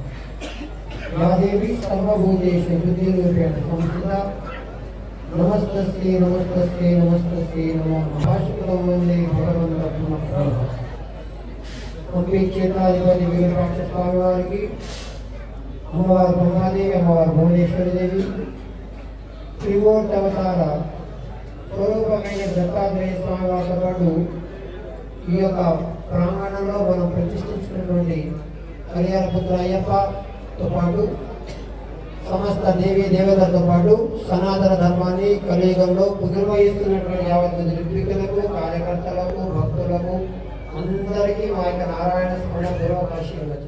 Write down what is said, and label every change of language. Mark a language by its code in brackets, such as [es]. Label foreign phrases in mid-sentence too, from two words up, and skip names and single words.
[sa] या देवी सर्वभूतेषु बुद्धिरूपेण संस्थिता नमस्ते नमस्ते नमो नमः। शुक्लं वन्दे भगवन्तं पुनः [te] హంపి క్షేత్రాధిపతి వీరపాక్ష స్వామి వారికి, అమ్మవారు గంగాదేవి, అమ్మవారు భువనేశ్వరి దేవి, త్రిమూర్తి అవతార స్వరూపమైన దత్తాత్రేయ స్వామి వారితో పాటు ఈ యొక్క ప్రాంగణంలో మనం ప్రతిష్ఠించినటువంటి హరిహరపుత్ర అయ్యప్పతో పాటు సమస్త దేవీ దేవతలతో పాటు సనాతన ధర్మాన్ని కలియుగంలో నిర్వహిస్తున్నటువంటి యావత్ నిర్వికులకు, కార్యకర్తలకు, భక్తులకు అందరికీ మా యొక్క నారాయణ స్మరణ పూర్వకాశీవచ్చు.